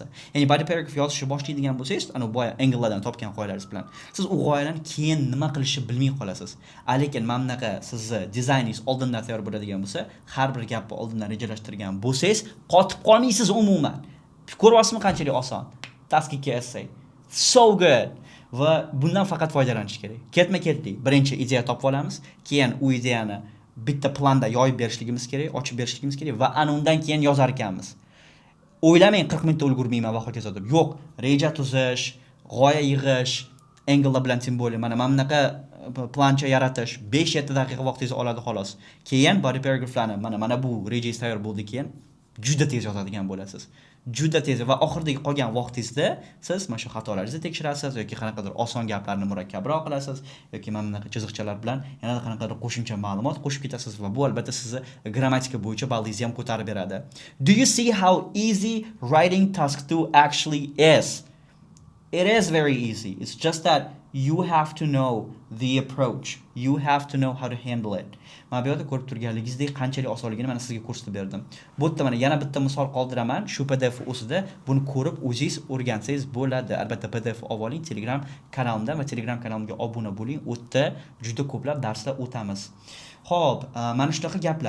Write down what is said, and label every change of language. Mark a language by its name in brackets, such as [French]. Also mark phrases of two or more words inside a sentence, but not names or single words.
[Uzbek] Ya'ni [English] body paragraph [Uzbek] yozishni boshlaydigan bo'lsangiz, ana boya anglelardan topgan g'oyalaringiz bilan siz u g'oyalarni keyin nima qilishni bilmay qolasiz. Lekin mana bunaqa sizni dizayningiz oldindan tayyor bo'ladigan bo'lsa, har bir gapni oldindan rejalashtirgan bo'lsangiz, qotib qolmaysiz umuman. Ko'ryapsizmi qanchalik oson? [English] Task 2 essay. So good. [Uzbek] Va bundan faqat foydalanish kerak. Ketma-ketlik birinchi ideya topib olamiz, keyin u ideyani bitta planda yoyib berishligimiz kerak, ochib berishligimiz kerak va ana undan keyin yozar ekanmiz. O'ylamang 40 minutda ulgurmayman va hokazo deb. Yo'q, reja tuzish, g'oya yig'ish, anglelar bilan simboli, mana bunaqa plancha yaratish 5-7 daqiqa vaqtingizni oladi xolos. Keyin [English] body paragraphlarni [Uzbek] mana bu rejangiz tayyor bo'ldi keyin juda tez yozadigan bo'lasiz. juda tez va oxirdagi qolgan vaqtingizda siz mana shu xatolaringizni tekshirasiz yoki qanaqadir oson gaplarni murakkabroq qilasiz yoki mana bunaqa chiziqchalar bilan yana qanaqadir qo'shimcha ma'lumot qo'shib ketasiz va bu albatta sizni grammatika bo'yicha ballingizni ham ko'tarib beradi. [English] Do you see how easy writing task 2 actually is? It is very easy. It's just that you have to know the approach. You have to know how to handle it. [Uzbek] Mana bu yerda ko'rib turganligingizdek qanchalik osonligini mana sizga ko'rsatib berdim. Bu yerda mana yana bitta misol qoldiraman. Shu PDF o'zida buni ko'rib o'zingiz o'rgansangiz bo'ladi. Albatta PDF olib oling Telegram kanalimda va Telegram kanalimga obuna bo'ling. U yerda juda ko'plab darslar o'tamiz. Xo'p, mana shunaqa gaplar.